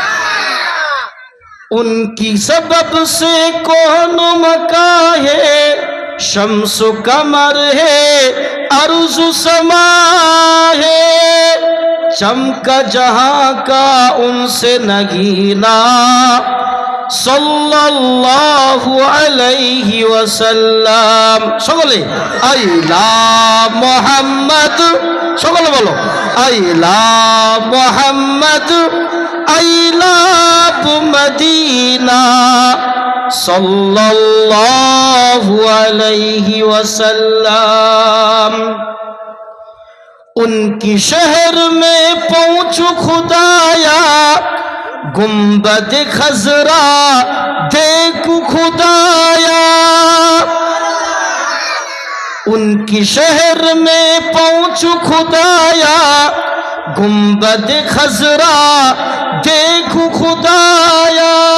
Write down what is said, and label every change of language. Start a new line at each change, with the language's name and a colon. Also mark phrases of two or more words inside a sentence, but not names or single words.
Urdu: ان کی سبب سے کون و مکاں ہے، شمس و قمر ہے ارض و سما ہے. چمکا جہاں کا ان سے نگینا،
Arabic: صلی اللہ علیہ وسلم.
English: সকলে I love Muhammad,
Bangla: সকলে বলো
English: I love Muhammad, I love Medina,
Arabic: صلى الله عليه وسلم.
Urdu: ان کی شہر میں پہنچو خدایا، گنبد خضرا دیکھو خدایا. ان کی شہر میں پہنچو خدایا، گنبد خضرا دیکھو خدایا.